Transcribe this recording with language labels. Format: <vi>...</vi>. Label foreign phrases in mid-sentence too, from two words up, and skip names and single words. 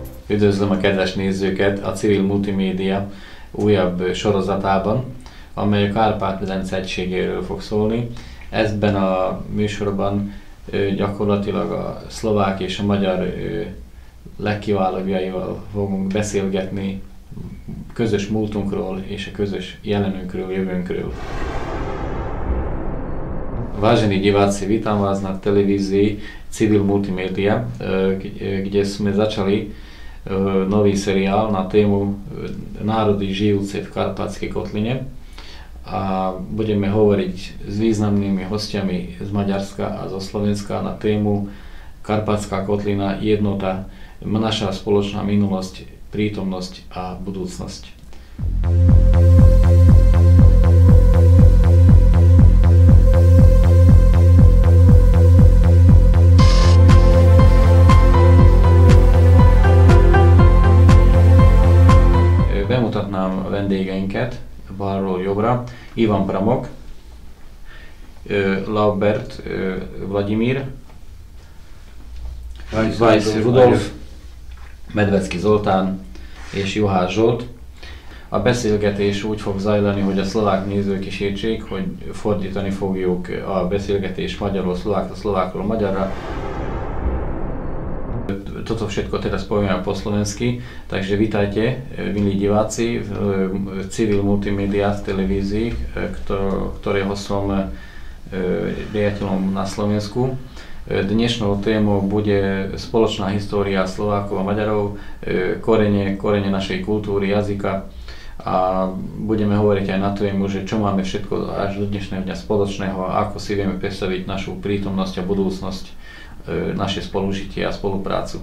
<hu>Üdvözlöm a kedves nézőket a Civil Multimédia újabb sorozatában, amely a Kárpát-medence egységéről fog szólni. Ebben a műsorban gyakorlatilag a szlovák és a magyar legkiválóbbjaival fogunk beszélgetni közös múltunkról és a közös jelenünkről, jövőnkről.</hu> <sk>Vážení diváci, vítam vás na televízii Civil Multimédia, kde sme začali nový seriál na tému národy žijúce v Karpatskej kotline a budeme hovoriť s významnými hostiami z Maďarska a zo Slovenska na tému Karpatská kotlina, jednota, naša spoločná minulosť, prítomnosť a budúcnosť.</sk> <hu>Bemutatnám a vendégeinket balról jobbra. Ivan Pramok, Laubert Vladimír, Weiss Rudolf, Medvecki Zoltán és Juhász Zsolt. A beszélgetés úgy fog zajlani, hogy a szlovák nézők is értsék, hogy fordítani fogjuk a beszélgetés magyarról szlovákra, szlovákról magyarra.</hu> <sk>Toto všetko teraz povieme po slovensky, takže vítajte, milí diváci, v Civil Multimédia v televízii, ktorého som riaditeľom na Slovensku. Dnešnou témou bude spoločná história Slovákov a Maďarov, korene našej kultúry, jazyka a budeme hovoriť aj na tému, že čo máme všetko až do dnešného dňa spoločného a ako si vieme predstaviť našu prítomnosť a budúcnosť, naše spolužitie a spoluprácu.</sk>